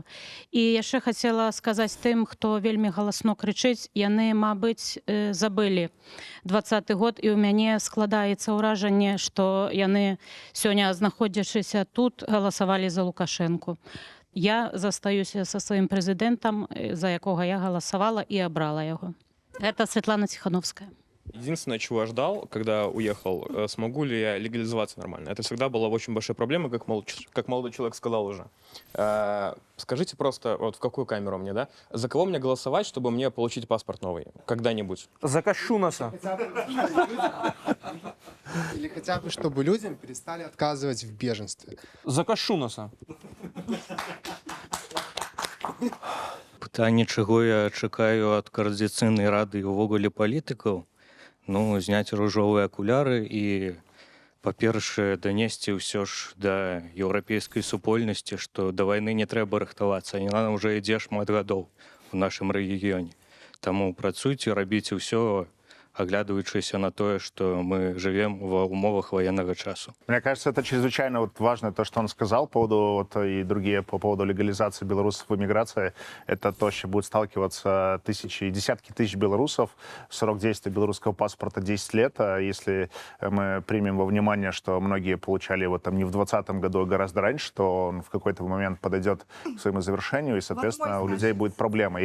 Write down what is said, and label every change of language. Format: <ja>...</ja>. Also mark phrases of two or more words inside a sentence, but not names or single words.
<be>І яшчэ хацела сказаць тым, хто вельмі галасно крычыць, яны, мабыць, забылі 2020 год, і ў мяне складаецца ўражанне, што яны сёння, знаходзячыся тут, галасавалі за Лукашэнку. Я застаюся са сваім прэзідэнтам, за якога я галасавала і абрала яго.</be> <ru>Это Светлана Тихановская. Единственное, чего я ждал, когда уехал, смогу ли я легализоваться нормально. Это всегда была очень большая проблема, как молодой человек сказал уже. Скажите просто, вот в какую камеру мне, да? За кого мне голосовать, чтобы мне получить паспорт новый? Когда-нибудь? За Кощунаса. Или хотя бы, чтобы людям перестали отказывать в беженстве. За Кощунаса.</ru> <be>Пытанне, чаго я чакаю ад Коардынацыйнай рады і ўвогуле палітыкаў, ну, зняць ружовыя акуляры і, па-першае, данесці ўсё ж да еўрапейскай супольнасці, што да вайны не трэба рыхтавацца, яна ўжо ідзе шмат гадоў у нашым рэгіёне. Таму працуйце, рабіце ўсё,</be> <ru>оглядываючись на то, что мы живем в умовах военного часу. Мне кажется, это чрезвычайно вот важно, то, что он сказал по поводу, вот, и другие по поводу легализации белорусов в эмиграции. Это то, что будут сталкиваться тысячи и десятки тысяч белорусов. Срок действия белорусского паспорта 10 лет. А если мы примем во внимание, что многие получали его там не в 2020 году, а гораздо раньше, то он в какой-то момент подойдет к своему завершению, и, соответственно, у людей будет проблема.</ru>